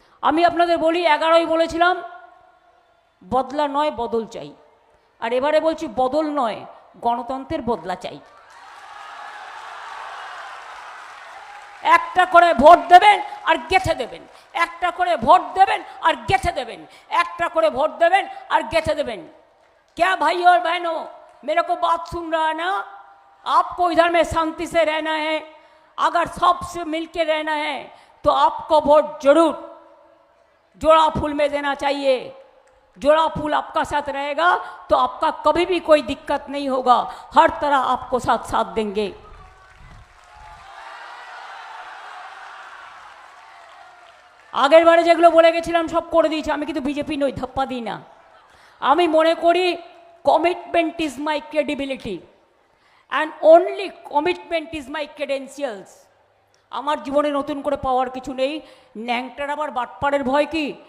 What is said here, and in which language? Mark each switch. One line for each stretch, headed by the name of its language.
Bangla: আমি আপনাদের বলি, 11ই বলেছিলাম বদলা নয় বদল চাই, আর এবারে বলছি বদল নয় গণতন্ত্রের বদলা চাই। একটা করে ভোট দেবেন আর গেঁথে দেবেন, একটা করে ভোট দেবেন আর গেঁথে দেবেন, একটা করে ভোট দেবেন আর গেঁথে দেবেন।
Hindi: क्या भाई और बहनों, मेरे को बात सुन रहा है ना? आपको इधर में शांति से रहना है, अगर सबसे मिलके रहना है तो आपको वोट जरूर जोड़ा फूल में देना चाहिए। जोड़ा फूल आपका साथ रहेगा तो आपका कभी भी कोई दिक्कत नहीं होगा, हर तरह आपको साथ साथ देंगे।
Bangla: আগের বারে যেগুলো বলে গেছিলাম সব করে দিয়েছি। আমি কিন্তু বিজেপি নই, ধাপ্পা দিই না। আমি মনে করি
English: Commitment is my credibility and only commitment is my credentials.
Bangla: আমার জীবনে নতুন করে পাওয়ার কিছু নেই। ন্যাংটার আবার বাটপাড়ের ভয় কি?